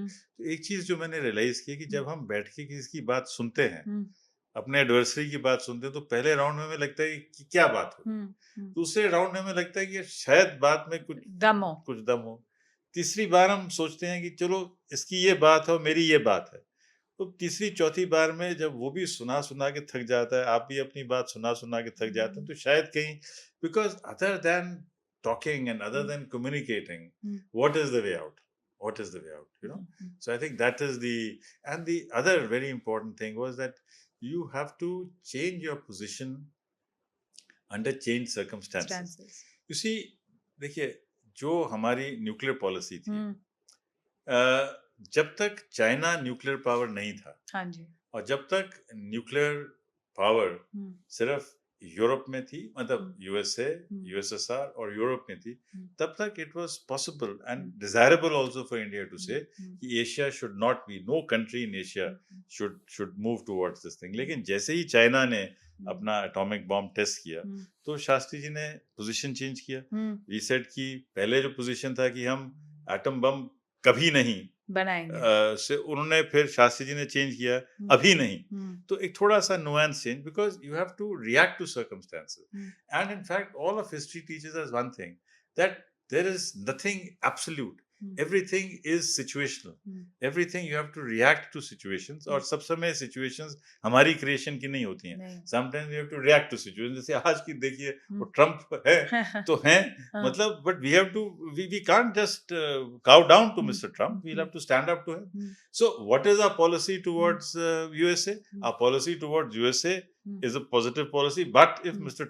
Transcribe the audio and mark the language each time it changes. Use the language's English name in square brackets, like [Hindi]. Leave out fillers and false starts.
[Hindi] तो एक चीज जो मैंने रियलाइज की कि जब हम बैठ के किसी की बात सुनते हैं, अपने एडवर्सरी की बात सुनते हैं, तो पहले राउंड में हमें लगता है कि क्या बात हो, दूसरे राउंड में हमें लगता है कि शायद बात में कुछ दम हो, तीसरी बार हम सोचते हैं कि चलो इसकी ये बात है और मेरी ये बात है। तो तीसरी चौथी बार में जब वो भी सुना सुना के थक जाता है, आप भी अपनी बात सुना सुना के थक जाते हैं, तो शायद कहीं, because other than talking and other than communicating, what is the way out? [English] What is the way out? So I think that is and the other very important thing was that you have to change your position under changed circumstances. You see, [Hindi] देखिए जो हमारी nuclear policy थी, जब तक China nuclear power नहीं था, हाँ जी, और जब तक न्यूक्लियर पावर सिर्फ यूरोप में थी, मतलब यूएसए, यूएसएसआर और यूरोप में थी, तब तक [English] It was possible and desirable also for India to say कि Asia should not be, no country in Asia should move towards this thing. [Hindi] लेकिन जैसे ही चाइना ने अपना एटॉमिक बॉम्ब टेस्ट किया, तो शास्त्री जी ने पोजीशन चेंज किया, रीसेट की। पहले जो पोजीशन था कि हम एटम बम कभी नहीं बनाएंगे, से उन्होंने फिर शास्त्री जी ने चेंज किया, अभी नहीं। तो एक थोड़ा सा nuance change, [English] Because you have to react to circumstances. And in fact all of history teaches us one thing, that there is nothing absolute, everything is situational, everything you have to react to situations, [Hindi] और सब समय situations हमारी creation की नहीं होती हैं, [English] sometimes you have to react to situations। [Hindi] जैसे आज की देखिए वो ट्रम्प है तो है, मतलब [English] but we have to, we can't just cow down to Mr. Trump, we'll have to stand up to him। So what is our policy towards USA? Our policy towards USA is a positive policy, but if Mr.